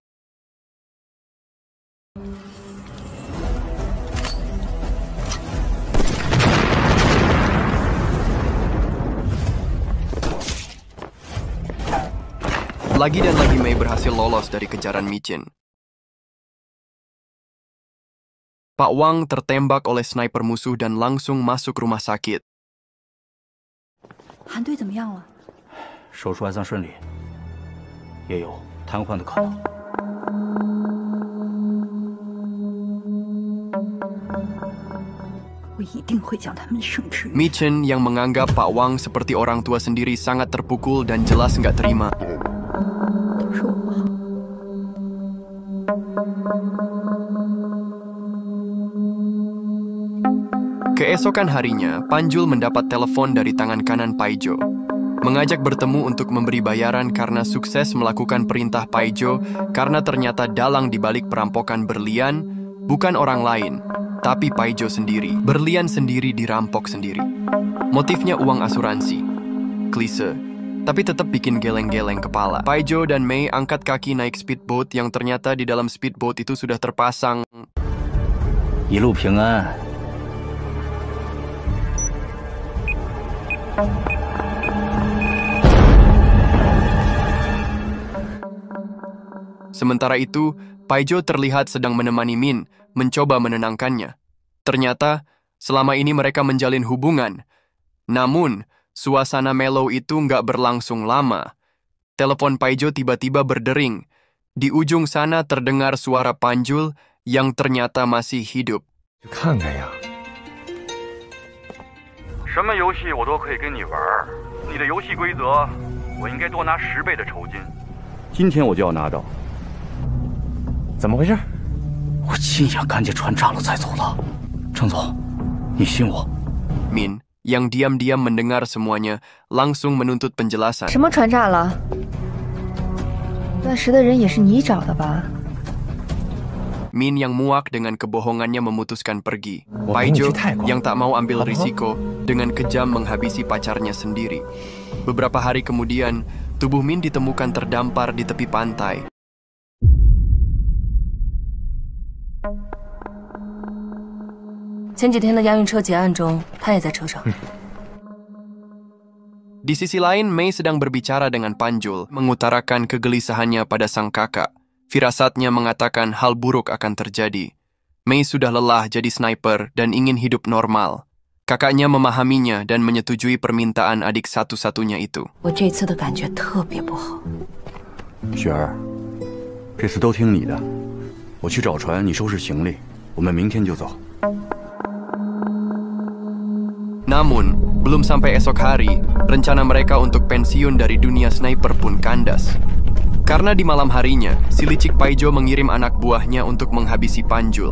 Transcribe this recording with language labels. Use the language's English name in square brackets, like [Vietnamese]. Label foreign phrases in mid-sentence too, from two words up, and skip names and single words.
[Indonesian] Lagi dan lagi Mei berhasil lolos dari kejaran Michin. Pak Wang tertembak oleh sniper musuh dan langsung masuk rumah sakit. [Chinese] 韩队怎么样了？手术还算顺利，也有瘫痪的可能。我一定会将他们绳之于法。 [Indonesian] Michin yang menganggap Pak Wang seperti orang tua sendiri sangat terpukul dan jelas nggak terima. [Chinese] 都是我不好。 [Indonesian] Keesokan harinya, Panjul mendapat telepon dari tangan kanan Paijo. Mengajak bertemu untuk memberi bayaran karena sukses melakukan perintah Paijo karena ternyata dalang di balik perampokan berlian bukan orang lain, tapi Paijo sendiri. Berlian sendiri dirampok sendiri. Motifnya uang asuransi. Klise, tapi tetap bikin geleng-geleng kepala. Paijo dan Mei angkat kaki naik speedboat yang ternyata di dalam speedboat itu sudah terpasang [Chinese] 一路平安。 [Indonesian] Sementara itu, Paijo terlihat sedang menemani Min, mencoba menenangkannya. Ternyata, selama ini mereka menjalin hubungan. Namun, suasana mellow itu nggak berlangsung lama. Telepon Paijo tiba-tiba berdering. Di ujung sana terdengar suara Panjul yang ternyata masih hidup. [Chinese] 看看呀，什么游戏我都可以跟你玩，你的游戏规则，我应该多拿10倍的酬金。今天我就要拿到。怎么回事？我亲眼看见船炸了才走的。程总，你信我。 [Indonesian] Min, yang diam-diam mendengar semuanya, langsung menuntut penjelasan. [Chinese] 什么船炸了？断食的人也是你找的吧？ [Indonesian] Min yang muak dengan kebohongannya memutuskan pergi. Wah, Paijo ini Thai kok. yang tak mau ambil risiko dengan kejam menghabisi pacarnya sendiri. Beberapa hari kemudian, tubuh Min ditemukan terdampar di tepi pantai. Di sisi lain, Mei sedang berbicara dengan Panjul, mengutarakan kegelisahannya pada sang kakak. Firasatnya mengatakan hal buruk akan terjadi. Mei sudah lelah jadi sniper dan ingin hidup normal. Kakaknya memahaminya dan menyetujui permintaan adik satu-satunya itu. [Chinese] 我这次的感觉特别不好。雪儿，这次都听你的。我去找船，你收拾行李，我们明天就走。 [Indonesian] Namun, belum sampai esok hari, rencana mereka untuk pensiun dari dunia sniper pun kandas. Karena di malam harinya, si licik Paijo mengirim anak buahnya untuk menghabisi Panjul.